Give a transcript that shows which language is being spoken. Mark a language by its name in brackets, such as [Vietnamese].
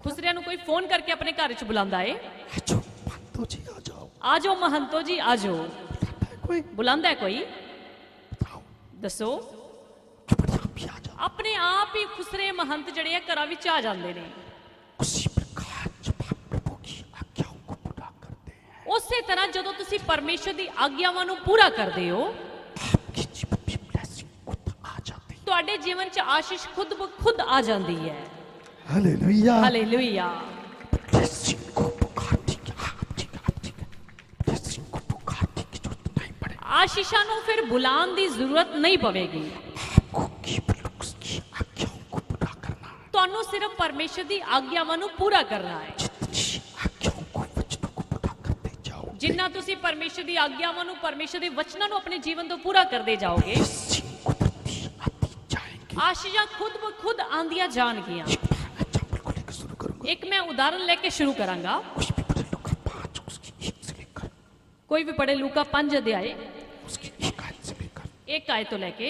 [Punjabi] ਖੁਸਰਿਆਂ ਨੂੰ ਕੋਈ ਫੋਨ ਕਰਕੇ ਆਪਣੇ ਘਰ ਵਿੱਚ ਬੁਲਾਉਂਦਾ ਏ, [Hindi] जो पंतो जी आ जाओ, [Punjabi] ਆ ਜਾਓ ਮਹੰਤੋ ਜੀ ਆ ਜਾਓ। [Hindi] बुलाता है कोई, [Punjabi] ਬੁਲਾਉਂਦਾ ਹੈ ਕੋਈ? [Hindi] बताओ [Punjabi] ਦੱਸੋ। [Hindi] कि बढ़िया भी आ जाओ। [Punjabi] ਆਪਣੇ ਆਪ ਹੀ ਖੁਸਰੇ ਮਹੰਤ ਜਿਹੜੇ ਆ ਘਰਾਂ ਵਿੱਚ ਆ ਜਾਂਦੇ ਨੇ। [Hindi] उसी प्रकार जब आप प्रभु की आज्ञाओं को पूरा करते हैं, [Punjabi] ਉਸੇ ਤਰ੍ਹਾਂ ਜਦੋਂ ਤੁਸੀਂ ਪਰਮੇਸ਼ਰ ਦੀ ਆਗਿਆਵਾਂ ਨੂੰ ਪੂਰਾ ਕਰਦੇ ਹੋ, [Hindi] आपके जीवन में ब्लेसिंग खुद आ जाती है। [Punjabi] ਤੁਹਾਡੇ ਜੀਵਨ 'ਚ ਆਸ਼ੀਸ਼ ਖੁਦ ਬ ਖੁਦ ਆ ਜਾਂਦੀ ਹੈ। [Hindi] हालेलुया। [Punjabi] ਹਾਲੇਲੂਇਆ। [Hindi] ब्लेसिंग को पुकारने की, ठीक है, ब्लेसिंग को पुकारने की जरूरत नहीं पड़ेगी। [Punjabi] ਆਸ਼ੀਸ਼ਾਂ ਨੂੰ ਫਿਰ ਬੁਲਾਉਣ ਦੀ ਜ਼ਰੂਰਤ ਨਹੀਂ ਪਵੇਗੀ। [Hindi] आपको केवल उसकी आज्ञाओं को पूरा करना है। [Punjabi] ਤੁਹਾਨੂੰ ਸਿਰਫ ਪਰਮੇਸ਼ਰ ਦੀ ਆਗਿਆਵਾਂ ਨੂੰ ਪੂਰਾ ਕਰਨਾ ਹੈ। [Hindi] जितनी आज्ञाओं को, वचनों को पूरा करते जाओ, [Punjabi] ਜਿੰਨਾ ਤੁਸੀਂ ਪਰਮੇਸ਼ਰ ਦੀ ਆਗਿਆਵਾਂ ਨੂੰ, ਪਰਮੇਸ਼ਰ ਦੇ ਵਚਨਾਂ ਨੂੰ ਆਪਣੇ ਜੀਵਨ ਤੋਂ ਪੂਰਾ ਕਰਦੇ ਜਾਓਗੇ, [Hindi] ब्लेसिंग कुदरती आती जाएंगी। [Punjabi] ਆਸ਼ੀਸ਼ਾਂ ਖੁਦ ਬ ਖੁਦ ਆਂਦੀਆਂ ਜਾਣਗੀਆਂ। [Hindi] एक बार एग्जाम्पल को लेकर शुरू करूंगा। [Punjabi] ਇੱਕ ਮੈਂ ਉਦਾਹਰਨ ਲੈ ਕੇ ਸ਼ੁਰੂ ਕਰਾਂਗਾ। [Hindi] कुछ भी पढ़े लूका 5 उसकी 1 से लेकर, [Punjabi] ਕੋਈ ਵੀ ਪੜ੍ਹੇ ਲੂਕਾ 5 ਅਧਿਆਏ [Hindi] उसकी 1 आयत से लेकर, [Punjabi] 1 आयत ਤੋਂ ਲੈ के